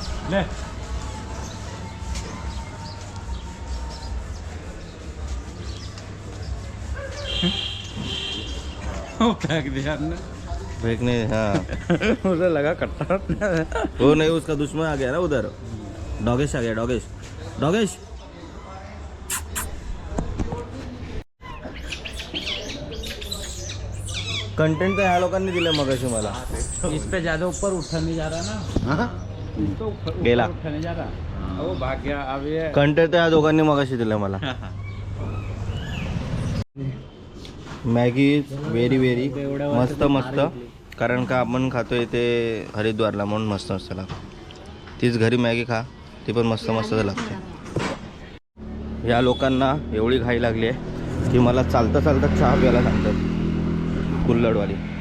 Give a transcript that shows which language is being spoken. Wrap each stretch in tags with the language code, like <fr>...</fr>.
<hi>ले फेंक दिया हमने. फेंकने. हाँ, मुझे लगा कट्टा. वो नहीं, उसका दुश्मन आ गया ना उधर. डॉगेश आ गया, डॉगेश.</hi> <mr>डॉगेश कंटेंट तर ह्या लोकांनी दिलं मगाशी मला.</mr> <hi>इस पे ज्यादा ऊपर उठा नहीं जा रहा ना. हाँ? तो ऊपर</hi> <mr>गेला.</mr> <hi>उठा नहीं जा रहा. वो भाग गया. अब ये</hi> <mr>कंटेंट तर ह्या दोघांनी मगाशी दिलं मला. मॅगी व्हेरी व्हेरी मस्त मस्त, कारण का आपण खातोय ते हरिद्वारला म्हणून मस्त असतं. तीच घरी मॅगी खा, ती पण मस्त मस्त लागते. या लोकांना एवढी घाई लागली आहे की मला चालता चालता चहा प्यायला सांगतात, कुल्हडवाली.</mr>